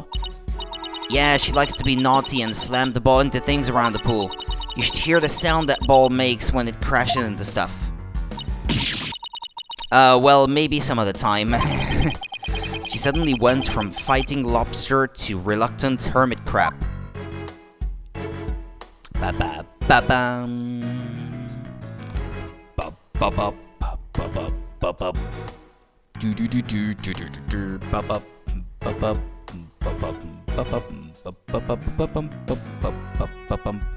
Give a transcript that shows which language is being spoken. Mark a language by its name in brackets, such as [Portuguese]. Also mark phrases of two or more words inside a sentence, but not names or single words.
[English] Yeah, she likes to be naughty and slam the ball into things around the pool. You should hear the sound that ball makes when it crashes into stuff. Well, maybe some of the time. She suddenly went from fighting lobster to reluctant hermit crab. Ba-ba-ba-bam. Ba-ba-ba. Ba-ba-ba-ba. Do-do-do-do-do-do-do. Ba-ba. Ba-ba. Ba-ba. Ba-ba. Ba-ba-ba-ba-bum.